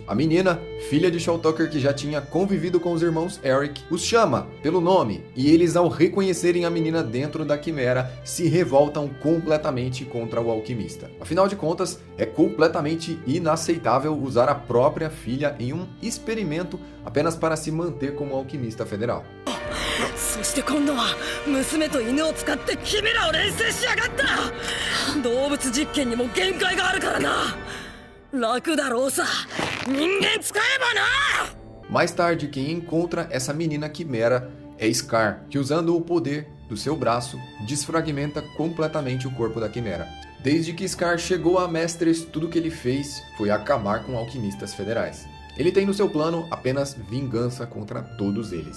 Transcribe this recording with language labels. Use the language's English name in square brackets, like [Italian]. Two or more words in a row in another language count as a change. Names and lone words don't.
[Portuguese] A menina, filha de Saul Tucker, que já tinha convivido com os irmãos Eric, os chama pelo nome, e eles, ao reconhecerem verem a menina dentro da quimera, se revoltam completamente contra o alquimista. Afinal de contas, é completamente inaceitável usar a própria filha em um experimento apenas para se manter como alquimista federal. [Japanese] そして今度は娘と犬を使ってキメラを錬成しやがった。動物実験にも限界があるからな。楽だろうさ、人間使えばな。 [Portuguese] Mais tarde, quem encontra essa menina quimera é Scar, que usando o poder do seu braço, desfragmenta completamente o corpo da quimera. Desde que Scar chegou a Mestres, tudo que ele fez foi acabar com alquimistas federais. Ele tem no seu plano apenas vingança contra todos eles.